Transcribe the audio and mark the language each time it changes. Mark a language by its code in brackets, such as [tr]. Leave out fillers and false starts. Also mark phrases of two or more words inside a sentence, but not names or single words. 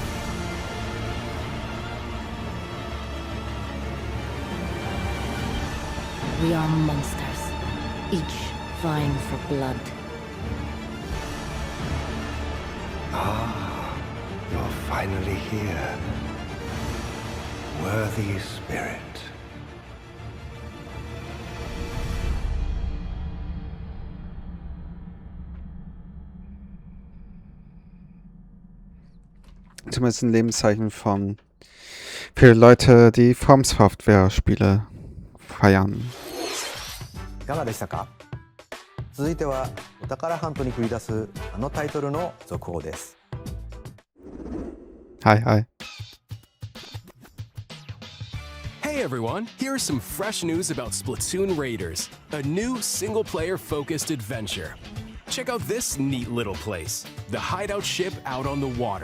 [en] We are monsters, each vying for blood. Ah, you're finally here. Worthy spirit. [de] Zumindest ein Lebenszeichen von für Leute, die From Software-Spiele feiern. [ja] いかがでしたか？続いてはお宝ハントに繰り出すあのタイトルの続報です。 [en] Hi, hi. Hey everyone, here's some fresh news about Splatoon Raiders, a new single-player focused adventure. Check out this neat little place, the hideout ship out on the water.